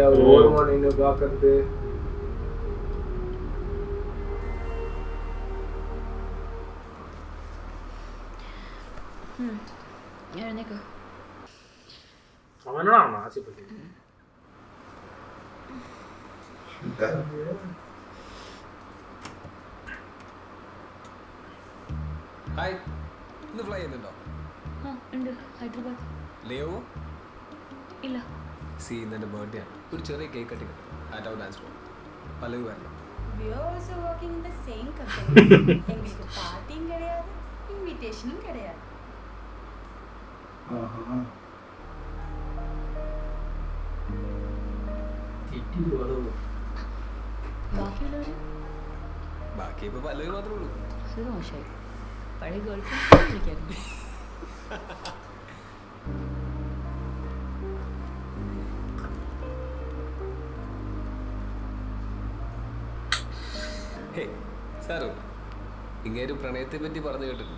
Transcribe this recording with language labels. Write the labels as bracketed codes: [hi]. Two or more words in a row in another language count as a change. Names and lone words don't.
[ta] அவர் ஓரமா நின்று பார்க்கறது. [ml] എഴുന്നേക്കോ. [ta] அவனா அவன் ஆசைப்பட்டு [ml] ഹായ്, ഇന്ന് ഫ്ലൈ ചെയ്യുന്നുണ്ടോ? ആ ഉണ്ട്. ഹൈദരാബാദ്. ലിയോ? ഇല്ല. സി, ഇന്ന് എൻ്റെ ബർത്ത്ഡേ ആണ്. ഒരു ചെറിയ [en] cake cutting [ml] ഉണ്ട് [en] at out dance floor. [ml] പലവ് വരണം. [en] We are also working in the same company. [ta] எங்களுக்கு பார்ட்டியும் கிடையாது, இன்விடேஷனும் கிடையாது. [ml] ബാക്കിയുള്ളവർ ബാക്കി ഇപ്പൊ പല്ലവി മാത്രമേ ഉള്ളൂ. അത് മോശമായി. പഴയ [en] girl friend [ml] വിളിക്കായിരുന്നു. സാറു, ഇങ്ങേര് പ്രണയത്തെ പറ്റി പറഞ്ഞു കേട്ടിട്ടുണ്ടോ?